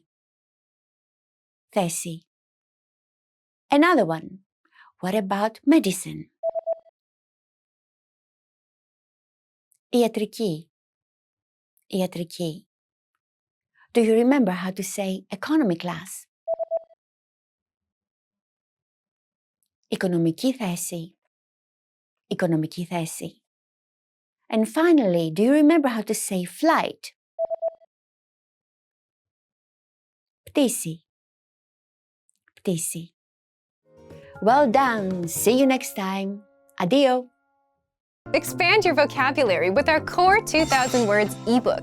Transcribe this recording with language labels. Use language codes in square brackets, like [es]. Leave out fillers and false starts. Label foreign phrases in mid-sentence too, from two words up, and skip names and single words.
[el] Θέση. [en] Another one. What about medicine? [el] Ιατρική. Ιατρική. [en] Do you remember how to say economy class? [el] Οικονομική θέση. Οικονομική θέση. [en] And finally, do you remember how to say flight? [el] Πτήση. Πτήση. [en] Well done. See you next time. Addio. Expand your vocabulary with our Core 2000 Words ebook.